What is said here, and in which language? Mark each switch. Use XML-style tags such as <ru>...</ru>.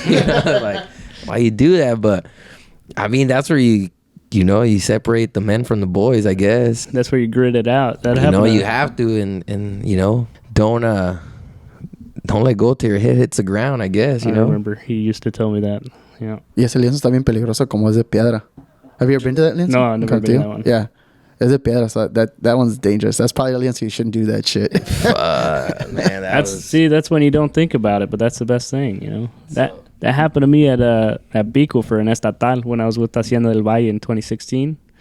<en>You know, like, why you do that? But I mean, that's where you separate the men from the boys, I guess. That's where you grit it out. That you know, you have to, and you know, don't let go till your head hits the ground, I guess, you know? I remember he used to tell me that, yeah.</en> <es>Y ese lienzo está bien peligroso como es de piedra.</es> <en>Have you ever been to that lienzo? No, I've never been to that one. Yeah. It's</en> <es>de piedra,</es> <en>so that one's dangerous. That's probably a lienzo you shouldn't do that shit. Man, that's when you don't think about it, but that's the best thing, you know? That happened to me at Pico for an estatal when I was with Hacienda del Valle in 2016.</en>